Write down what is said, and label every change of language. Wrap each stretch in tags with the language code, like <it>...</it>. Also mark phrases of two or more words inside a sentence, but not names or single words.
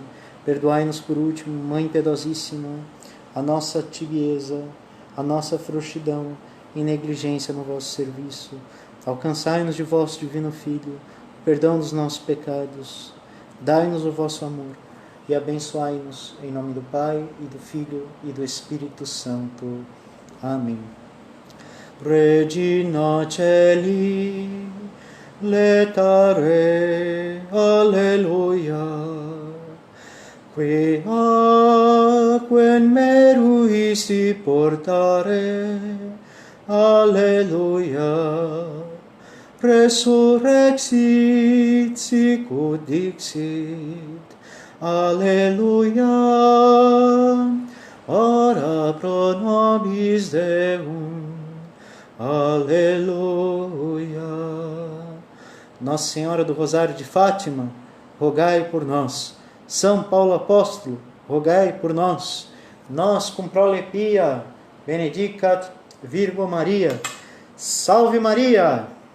<pt>Perdoai-nos por último, Mãe piedosíssima, a nossa tibieza, a nossa frouxidão e negligência no vosso serviço. Alcançai-nos de vosso divino Filho o perdão dos nossos pecados. Dai-nos o vosso amor e abençoai-nos em nome do Pai, e do Filho, e do Espírito Santo. Amém.</pt> <la>Regina Celi, letare, alleluia. Queaquem meruisti portare, alleluia. Resurrexit sicut dixit, alleluia. Ora pro nobis Deum.</la> <pt>Aleluia. Nossa Senhora do Rosário de Fátima, rogai por nós. São Paulo Apóstolo, rogai por nós.</pt> <la>Nós cum prole pia, benedicat Virgo Maria.</la> <pt>Salve Maria!</pt>